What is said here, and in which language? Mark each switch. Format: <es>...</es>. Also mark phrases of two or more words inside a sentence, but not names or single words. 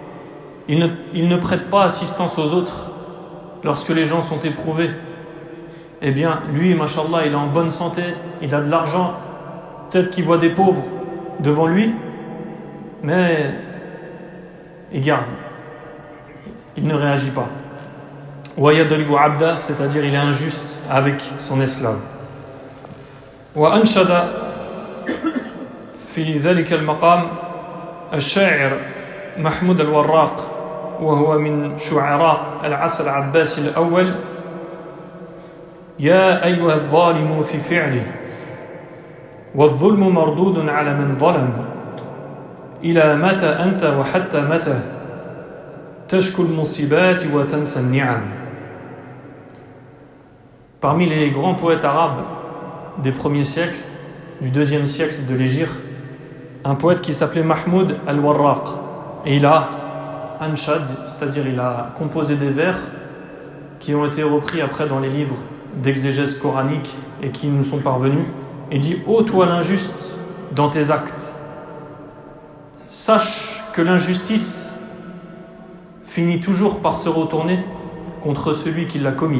<fr>Il ne prête pas assistance aux autres lorsque les gens sont éprouvés eh bien lui, mashallah, il est en bonne santé, il a de l'argent, peut-être qu'il voit des pauvres devant lui, mais il garde, il ne réagit pas.</fr> <ar>ويضرب عبده,</ar> <fr>c'est-à-dire il est injuste avec son esclave.</fr> <ar>وأنشد في ذلك المقام الشاعر محمود الوراق وهو من شعراء العصر العباسي الأول: يا أيها الظالم في فعله والظلم مردود على من ظلم إلى متى أنت وحتى متى تشكو المصيبات وتنسى النعم.</ar> <fr>Parmi les grands poètes arabes des premiers siècles, du deuxième siècle de l'Hégire, un poète qui s'appelait Mahmoud al-Warraq, et il a anshad, c'est-à-dire il a composé des vers qui ont été repris après dans les livres d'exégèse coranique et qui nous sont parvenus, et dit: ô toi l'injuste dans tes actes, sache que l'injustice finit toujours par se retourner contre celui qui l'a commis.</fr>